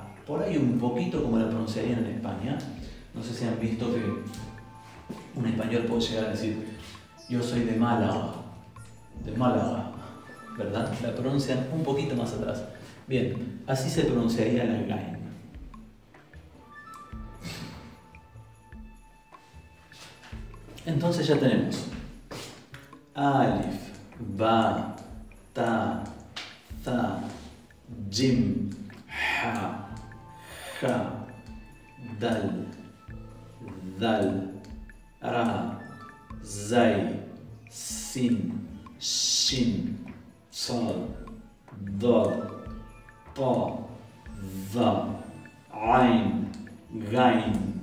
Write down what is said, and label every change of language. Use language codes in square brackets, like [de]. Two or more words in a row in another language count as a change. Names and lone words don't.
[es] Por ahí un poquito como la pronunciarían en España. No sé si han visto que un español puede llegar a decir yo soy de Málaga, ¿verdad? La pronuncian un poquito más atrás. Bien, así se pronunciaría la gain. Entonces ya tenemos alif, ba, ta, tha, jim, ha, ja, dal, dal, ra, zay, sin, shin, sad, dad, ta, dha, ain, gain.